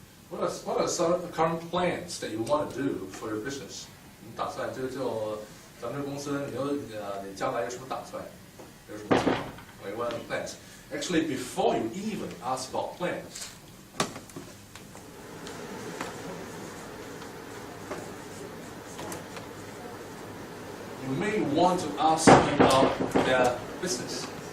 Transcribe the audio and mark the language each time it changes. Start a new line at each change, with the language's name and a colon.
English: What are some current plans that you want to do for your business?
Chinese: 你打算就咱们这公司，你将来有什么打算？
English: 有什么计划？ What are the plans? Actually, before you even ask about plans. You may want to ask about their business.